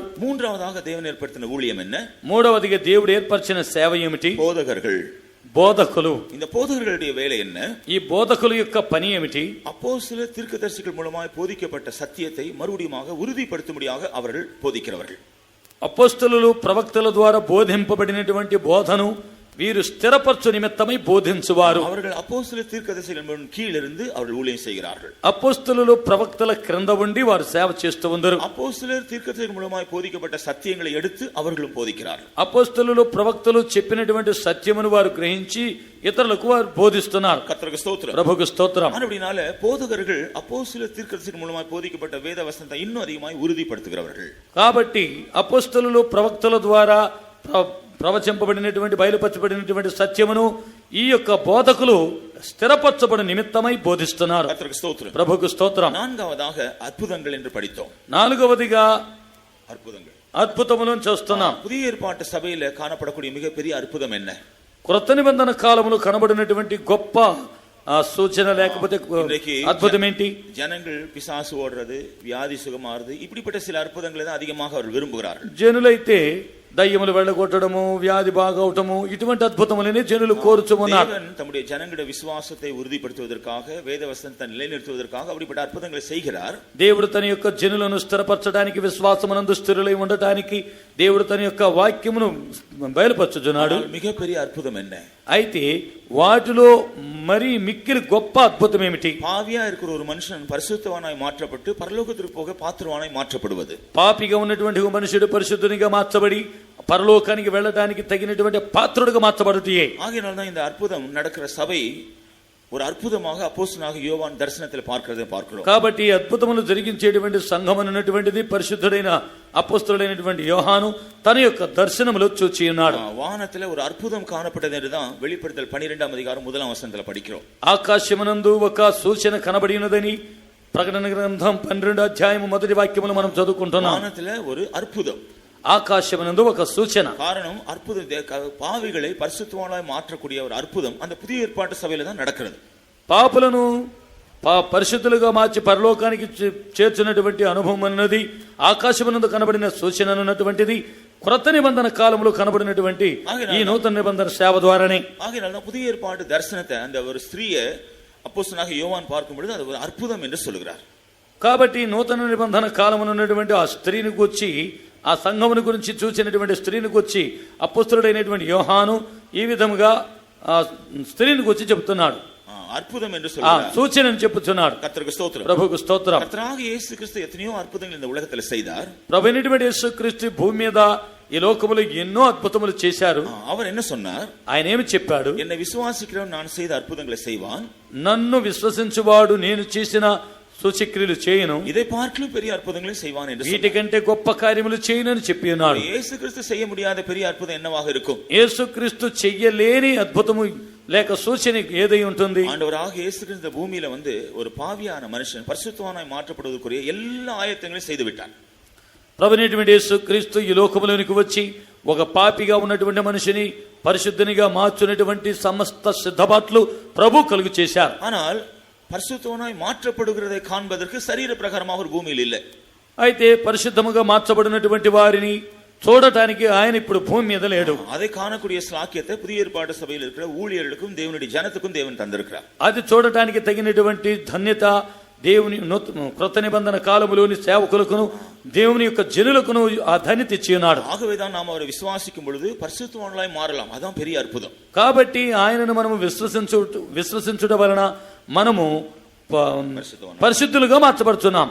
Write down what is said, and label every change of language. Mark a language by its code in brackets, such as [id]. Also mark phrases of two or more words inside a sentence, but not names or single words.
[ta] மூன்றாவதாக தேவன் ஏற்படுத்தின ஊழியம் என்ன? [te] మూడవదిగా దేవుడు ఏర్పరిచిన సేవ ఏమిటి? [ta] போதகர்கள். [te] బోధకులు. [ta] இந்த போதகர்களுடைய வேலை என்ன? [te] ఈ బోధకుల యొక్క పని ఏమిటి? [ta] அப்போஸ்தலர் தீர்க்கதரிசிகள் மூலமாய் போதிக்கப்பட்ட சத்தியத்தை மறுபடியும் உறுதிப்படுத்தும்படியாக அவர்கள் போதிக்கிறவர்கள். [te] అపోస్తలులు ప్రవక్తల ద్వారా బోధింపబడినటువంటి బోధను వీరు స్థిరపరచు నిమిత్తమై బోధించువారు. [ta] அவர்கள் அப்போஸ்தலர் தீர்க்கதரிசிகள் கீழிருந்து அவர்கள் ஊழியம் செய்கிறார்கள். [te] అపోస్తలులు ప్రవక్తల క్రింద ఉండి వారు సేవ చేస్తూ ఉందరు. [ta] அப்போஸ்தலர் தீர்க்கதரிசிகள் மூலமாய் போதிக்கப்பட்ட சத்தியங்களை எடுத்து அவர்களும் போதிக்கிறார்கள். [te] అపోస్తలులు ప్రవక్తలు చెప్పినటువంటి సత్యమును వారు గ్రహించి ఇతరులకు వారు బోధిస్తున్నారు. [ta] கர்த்தருக்கு ஸ்தோத்திரம். [te] ప్రభువుకు స్తోత్రం. [ta] அப்படினால போதகர்கள் அப்போஸ்தலர் தீர்க்கதரிசிகள் மூலமாய் போதிக்கப்பட்ட வேத வசனத்தை இன்னும் அதிகமாய் உறுதிப்படுத்துகிறவர்கள். [te] కాబట్టి అపోస్తలులు ప్రవక్తల ద్వారా ప్రవచింపబడినటువంటి బయలుపరచబడినటువంటి సత్యమును ఈ యొక్క బోధకులు స్థిరపరచబడి నిమిత్తమై బోధిస్తున్నారు. [ta] கர்த்தருக்கு ஸ்தோத்திரம். [te] ప్రభువుకు స్తోత్రం. [ta] நான்காவதாக அற்புதங்கள் என்று படித்தோம். [te] నాలుగవదిగా [ta] அற்புதங்கள், [te] అద్భుతములను చూస్తున్నాం. [ta] புதிய ஏற்பாட்டு சபையில காணப்படக்கூடிய மிகப்பெரிய அற்புதம் என்ன? [te] క్రొత్త నిబంధన కాలములో కనబడినటువంటి గొప్ప సూచన లేకపోతే అద్భుతం ఏంటి? [ta] ஜனங்கள் பிசாசு ஓடுறது, வியாதி சுகமாறுது, இப்படிப்பட்ட சில அற்புதங்களை தான் அதிகமாக அவர் விரும்புகிறார்கள். [te] జనులైతే దయ్యములు వెళ్ళగొట్టడము, వ్యాధి బాగవటము, ఇటువంటి అద్భుతములని జనులు కోరుచున్నారు. [ta] தேவன் தம்முடைய ஜனங்களுடைய விசுவாசத்தை உறுதிப்படுத்துவதற்காக, வேத வசனத்தை நிலைநிறுத்துவதற்காக அப்படிப்பட்ட அற்புதங்களை செய்கிறார். [te] దేవుడు తన యొక్క జనులను స్థిరపరచడానికి, విశ్వాసమునందు స్థిరులై ఉండటానికి దేవుడు తన యొక్క వాక్యమును బయలుపరచుచున్నాడు. [ta] மிகப்பெரிய அற்புதம் என்ன? [te] అయితే వాటిలో మరి మిక్కిలి గొప్ప అద్భుతం ఏమిటి? [ta] பாவியா இருக்கிற ஒரு மனுஷன் பரிசுத்தவானாய் மாற்றப்பட்டு பரலோகத்திற்கு போக பாத்திரவானாய் மாற்றப்படுவது. [te] పాపిగా ఉన్నటువంటి ఒక మనుషుడు పరిశుద్ధునిగా మార్చబడి పరలోకానికి వెళ్ళడానికి తగినటువంటి పాత్రుడిగా మార్చబడుతాయి. [ta] ஆகையினால்தான் இந்த அற்புதம் நடக்கிற சபை ஒரு அற்புதமாக அப்போஸ்தலனாக யோவான் தரிசனத்தில் பார்க்கிறோம். [te] కాబట్టి అద్భుతములు జరిగించేటువంటి సంఘం అన్నటువంటిది పరిశుద్ధుడైన అపోస్తలుడైనటువంటి యోహాను తన యొక్క దర్శనములో చూచి ఉన్నాడు. [ta] వానத்துல ஒரு அற்புதம் காணப்பட்டது என்றுதான் வெளிப்படுத்தல் 12ஆம் அதிகாரம் 1ஆம் வசனத்துல படிக்கிறோம். [te] ఆకాశమునందు ఒక సూచన కనబడినదని ప్రకటన గ్రంథం 12వ అధ్యాయం 1వ వాక్యములో మనం చదువుకుంటున్నాం. [ta] వానத்துல ஒரு அற்புதం. [te] ఆకాశమునందు ఒక సూచన. [ta] காரணம் அற்புதம் பாவிகளை பரிசுத்தவான்களாய் மாற்றக்கூடிய ஒரு அற்புதம் அந்த புதிய ஏற்பாட்டு சபையில தான் நடக்கிறது. [te] పాపులను పరిశుద్ధులుగా మార్చి పరలోకానికి చేర్చున్నటువంటి అనుభవం అన్నది ఆకాశమునందు కనబడిన సూచన అన్నటువంటిది క్రొత్త నిబంధన కాలంలో కనబడినటువంటి ఈ నూతన నిబంధన సేవ ద్వారానే. [ta] ஆகையால் புதிய ஏற்பாட்டு தரிசனத்தை அந்த ஒரு ஸ்திரீயை அப்போஸ்தலனாகிய யோவான் பார்க்கும் பொழுது அது ஒரு அற்புதம் என்று சொல்கிறார். [te] కాబట్టి నూతన నిబంధన కాలమున ఉన్నటువంటి ఆ స్త్రీని గురించి, ఆ సంఘమును గురించి చూసినటువంటి స్త్రీని గురించి అపోస్తలుడైనటువంటి యోహాను ఈ విధముగా ఆ స్త్రీని గురించి చెప్తున్నాడు. [ta] அற்புதம் என்று சொல்றார், [te] சூச்சனை చెప్పుచున్నాడు. [ta] கர்த்தருக்கு ஸ்தோத்திரம், [te] ప్రభువుకు స్తోత్రం. [ta] கர்த்தராகிய இயேசு கிறிஸ்து எத்தனையோ அற்புதங்கள் இந்த உலகத்தில் செய்தார். [te] ప్రభువైనటువంటి యేసుక్రీస్తు భూమి మీద ఈ లోకములో ఎన్నో అద్భుతములు చేశారు. [ta] அவர் என்ன சொன்னார்? [te] ఆయన ఏమి చెప్పాడు? [ta] என்னை விசுவாசிக்கிறவன் நான் செய்த அற்புதங்களை செய்வான், [te] నన్ను విశ్వసించువాడు నేను చేసిన సూచక్రియలు చేయను, [ta] இதை பார்க்கலும் பெரிய అద్భుతங்களை செய்வான் என்று. [te] వీటికంటే గొప్ప కార్యములు చేయను అని చెప్పి ఉన్నాడు. [ta] இயேசு கிறிஸ்து செய்ய முடியாத பெரிய அற்புதம் என்னவாக இருக்கும்? [te] యేసుక్రీస్తు చెయ్యలేని అద్భుతము లేక సూచన ఏదై ఉంటుంది? [ta] ஆண்டவராகிய இயேசு கிறிஸ்து பூமியில வந்து ஒரு பாவியான மனுஷன் பரிசுத்தவானாய் மாற்றப்படுவதற்குரிய எல்லா ஆயத்தங்களையும் செய்து விட்டார். [te] ప్రభువైనటువంటి యేసుక్రీస్తు ఈ లోకములోనికి వచ్చి ఒక పాపిగా ఉన్నటువంటి మనిషిని పరిశుద్ధునిగా మార్చున్నటువంటి సమస్త సిద్ధపాట్లు ప్రభు కలుగు చేశారు. [ta] ஆனால் பரிசுத்தவானாய் மாற்றப்படுகிறதை காண்பதற்கு சரீர பிரகாரமாக ஒரு பூமியில் இல்லை. [te] అయితే పరిశుద్ధముగా మార్చబడినటువంటి వారిని చూడటానికి ఆయన ఇప్పుడు భూమి మీద లేడు. [ta] அதை காணக்கூடிய ஸ்லாக்கியத்தை புதிய ஏற்பாட்டு சபையில் இருக்கிற ஊழியர்களுக்கும் தேவனுடைய ஜனத்துக்கும் தேவன் தந்திருக்கிறார். [te] అది చూడటానికి తగినటువంటి ధన్యత దేవుని క్రొత్త నిబంధన కాలములోని సేవకులకును దేవుని యొక్క జనులకును ఆ ధన్యత ఇచ్చి ఉన్నాడు. [ta] ஆகவேதான் நாம் அவரை விசுவாசிக்கும் பொழுது பரிசுத்தவான்களாய் மாறலாம். அதான் பெரிய அற்புதம். [te] కాబట్టి ఆయనను మనము విశ్వసించుట వలన మనము పరిశుద్ధులుగా మార్చబడుతున్నాం.